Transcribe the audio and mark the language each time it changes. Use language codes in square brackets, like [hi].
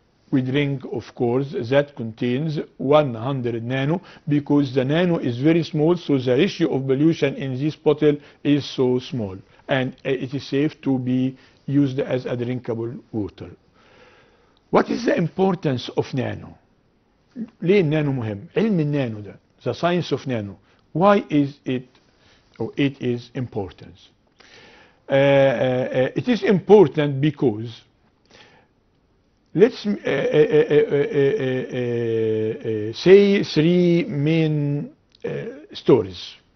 [en] We drink, of course, that contains 100 nano, because the nano is very small, so the ratio of pollution in this bottle is so small, and it is safe to be used as a drinkable water. What is the importance of nano? [ar] ليه النانو مهم؟ علم النانو ده, [en] the science of nano. Why is it, or it is important? It is important because let's say three main stories.